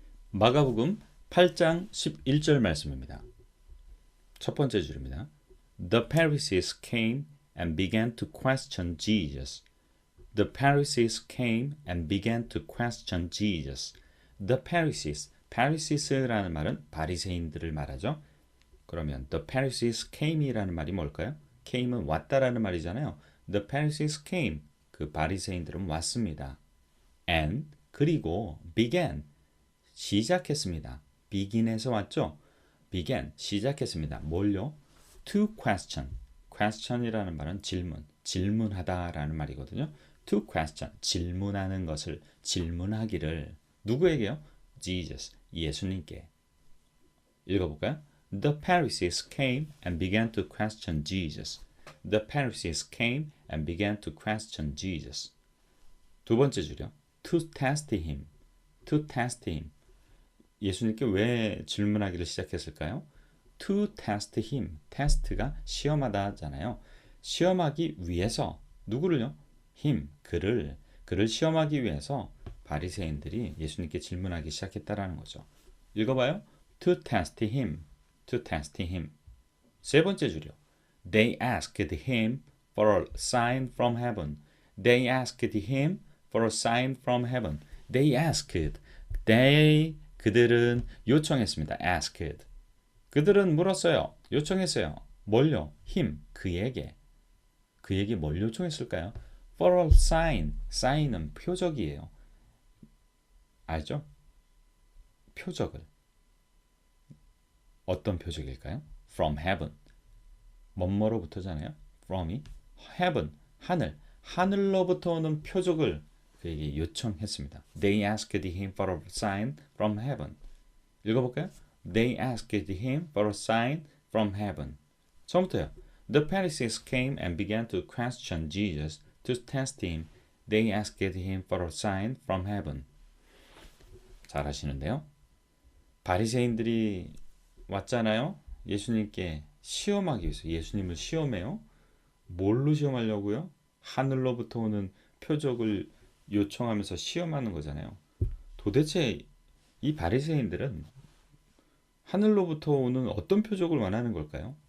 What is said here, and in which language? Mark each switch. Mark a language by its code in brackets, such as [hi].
[ko] 마가복음 8장 11절 말씀입니다. 첫 번째 줄입니다. [en] The Pharisees came and began to question Jesus. The Pharisees came and began to question Jesus. The Pharisees, [ko] Pharises라는 말은 바리새인들을 말하죠. 그러면 [en] The Pharisees came [ko] 이라는 말이 뭘까요? came은 왔다라는 말이잖아요. [en] The Pharisees came, [ko] 그 바리새인들은 왔습니다. And, 그리고 began, 시작했습니다. begin에서 왔죠? began, 시작했습니다. 뭘요? [en] To question. [ko] question이라는 말은 질문, 질문하다라는 말이거든요. [en] To question, [ko] 질문하는 것을, 질문하기를 누구에게요? Jesus, 예수님께. 읽어볼까요? [en] The Pharisees came and began to question Jesus. The Pharisees came and began to question Jesus. [ko] 두 번째 줄이요. [en] To test him. To test him. [ko] 예수님께 왜 질문하기를 시작했을까요? [en] To test him. [ko] test가 시험하다 하잖아요. 시험하기 위해서 누구를요? him, 그를 시험하기 위해서 바리새인들이 예수님께 질문하기 시작했다라는 거죠. 읽어봐요. [en] To test him. To test him. [ko] 세 번째 줄이요. [en] They asked him for a sign from heaven. They asked him for a sign from heaven. They asked. [ko] They, 그들은 요청했습니다. asked. 그들은 물었어요. 요청했어요. 뭘요? him, 그에게. 그에게 뭘 요청했을까요? [en] For a sign. [ko] sign은 표적이에요. 알죠? 표적을. 어떤 표적일까요? [en] From heaven. [ko] 뭐뭐로부터잖아요. From이 heaven, 하늘. 하늘로부터 오는 표적을 그에게 요청했습니다. [en] They asked him for a sign from heaven. [ko] 읽어볼까요? [en] They asked him for a sign from heaven. [ko] 처음부터요. [en] The Pharisees came and began to question Jesus to test him. They asked him for a sign from heaven. [ko] 잘 하시는데요. 바리새인들이 왔잖아요. 예수님께 시험하기 위해서. 예수님을 시험해요. 뭘로 시험하려고요? 하늘로부터 오는 표적을 요청하면서 시험하는 거잖아요. 도대체 이 바리새인들은 하늘로부터 오는 어떤 표적을 원하는 걸까요?